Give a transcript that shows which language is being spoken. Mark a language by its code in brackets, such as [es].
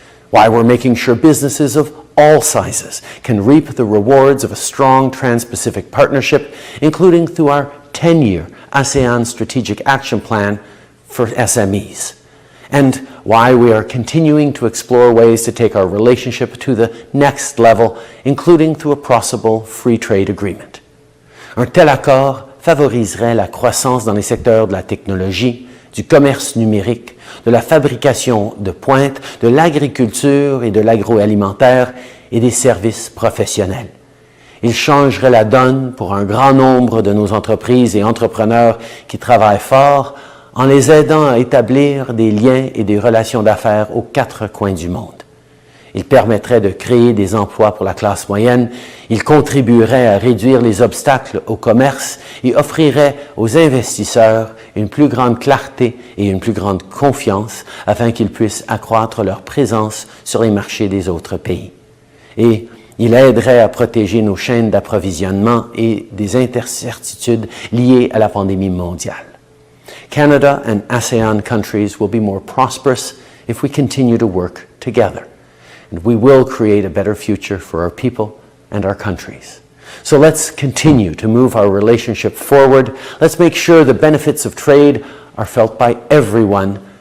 [en] Why we're making sure businesses of all sizes can reap the rewards of a strong Trans-Pacific partnership, including through our 10-year ASEAN Strategic Action Plan for SMEs. And why we are continuing to explore ways to take our relationship to the next level, including through a possible free trade agreement. [fr] Un tel accord favoriserait la croissance dans les secteurs de la technologie, du commerce numérique, de la fabrication de pointe, de l'agriculture et de l'agroalimentaire et des services professionnels. Il changerait la donne pour un grand nombre de nos entreprises et entrepreneurs qui travaillent fort en les aidant à établir des liens et des relations d'affaires aux 4 coins du monde. Il permettrait de créer des emplois pour la classe moyenne, il contribuerait à réduire les obstacles au commerce et offrirait aux investisseurs une plus grande clarté et une plus grande confiance afin qu'ils puissent accroître leur présence sur les marchés des autres pays. Et il aiderait à protéger nos chaînes d'approvisionnement et des incertitudes liées à la pandémie mondiale. [en] Canada and ASEAN countries will be more prosperous if we continue to work together. And we will create a better future for our people and our countries. So let's continue to move our relationship forward. Let's make sure the benefits of trade are felt by everyone.